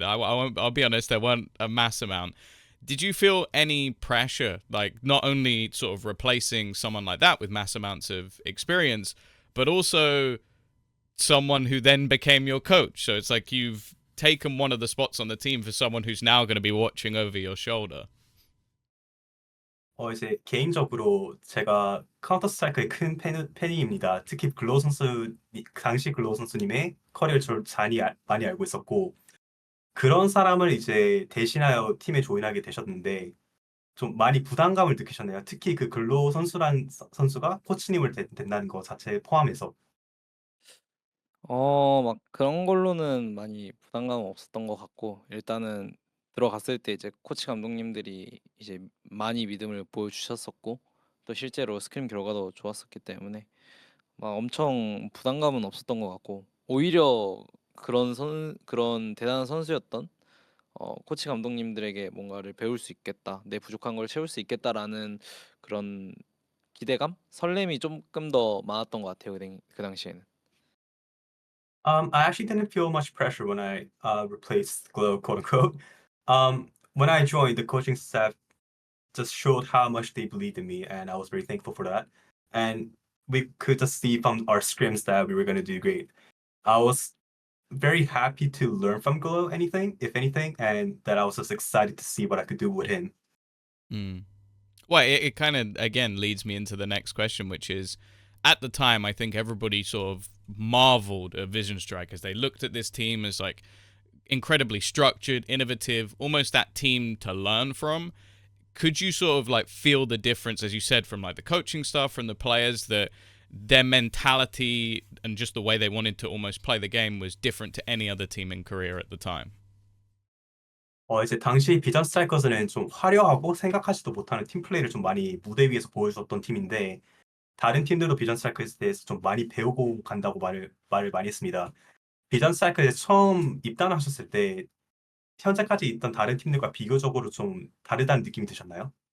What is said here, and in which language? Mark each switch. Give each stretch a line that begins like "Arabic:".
English: I'll be honest, there weren't a mass amount. Did you feel any pressure, like not only sort of replacing someone like that with mass amounts of experience, but also someone who then became your coach? So it's like you've taken one of the spots on the team for someone who's now going to be watching over your shoulder.
Korean: 이제 개인적으로 제가 카운터 스트라이크의 큰 팬입니다. 특히 글로우 선수, 당시 글로우 선수님의 커리어를 저를 많이 알고 있었고, 그런 사람을 이제 대신하여 팀에 조인하게 되셨는데, 좀 많이 부담감을 느끼셨네요. 특히 그 글로우 선수가 코치님을 된다는 거 자체 포함해서. 막 그런 걸로는 많이 부담감은 없었던 것 같고, 일단은 들어갔을 때 이제 코치 감독님들이 이제 많이 믿음을 보여주셨었고, 또 실제로 스크림 결과도 좋았었기 때문에 막 엄청 부담감은 없었던 것 같고, 오히려 그런 대단한 선수였던 코치 감독님들에게 뭔가를 배울 수 있겠다, 내 부족한 걸 채울 수 있겠다라는 그런 기대감, 설렘이 조금 더 많았던 것 같아요, 그 당시에는.
English: I actually didn't feel much pressure when I replaced Glow, quote unquote. When I joined, the coaching staff just showed how much they believed in me, and I was very thankful for that. And we could just see from our scrims that we were going to do great. I was very happy to learn from Glow if anything, and that I was just excited to see what I could do with him. Mm. Well, it kind of, again, leads me into the next question, which is, at the time, I think everybody sort of marveled at Vision Strikers. They looked at this team as like incredibly structured, innovative, almost that team to learn from. Could you sort of like feel the difference, as you said, from like the coaching stuff, from the players, that their mentality and just the way they wanted to almost play the game was different to any other team in Korea at the time?
Korean: 이제 당시 비전 스트라이커즈는 좀 화려하고 생각하지도 못하는 팀 플레이를 좀 많이 무대 위에서 보여줬던 팀인데, 다른 팀들도 비전 스트라이커즈에 대해서 좀 많이 배우고 간다고 말을 많이 했습니다. 비전 스트라이커즈에 처음 입단하셨을 때 현재까지 있던 다른 팀들과 비교적으로 좀 다르다는 느낌이 드셨나요?